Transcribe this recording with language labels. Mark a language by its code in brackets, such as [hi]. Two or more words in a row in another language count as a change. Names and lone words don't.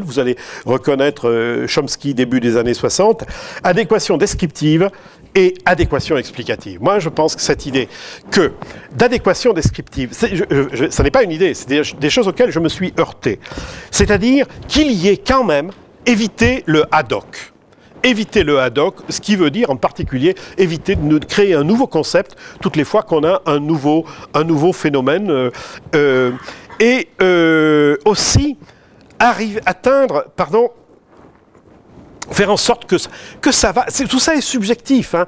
[fr] Vous allez reconnaître Chomsky, début des années 60. Adéquation descriptive et adéquation explicative. Moi, je pense que cette idée d'adéquation descriptive, ça n'est pas une idée, c'est des choses auxquelles je me suis heurté. C'est-à-dire qu'il y ait quand même éviter le [la] ad hoc. [fr] Éviter le [la] ad hoc, [fr] ce qui veut dire en particulier éviter de créer un nouveau concept toutes les fois qu'on a un nouveau phénomène et aussi faire en sorte que ça va... Tout ça est subjectif. Hein.